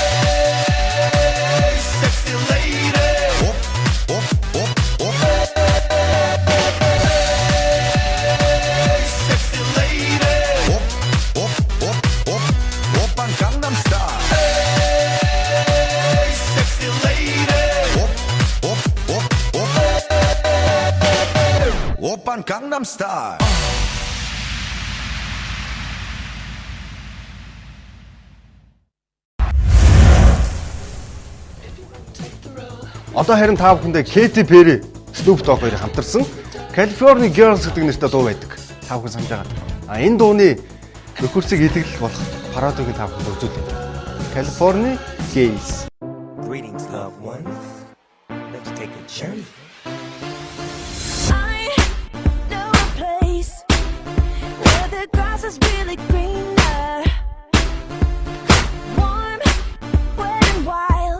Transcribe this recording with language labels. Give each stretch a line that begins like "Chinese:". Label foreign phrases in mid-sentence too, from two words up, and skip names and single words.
English: Hey sexy lady sexy lady
Korean: 오빤 강남 스타일
English: Hey sexy lady
Korean: 오빤 강남 스타일
Mongolian: Одоо харин та бүхэндээ Katy Perry, Snoop Dogg хоёрыг хамтарсан California Girls гэдэг нэртэй дуу байдаг. Та бүхэн санаж байгаа. Энэ дууны нөхөрсийг илэглэх болох пародиг та бүхэнд үзүүлээ. California Gays.
English: Greetings, loved ones. Let's take a journey. I know a place where the grass is really greener, warm, wet and wild.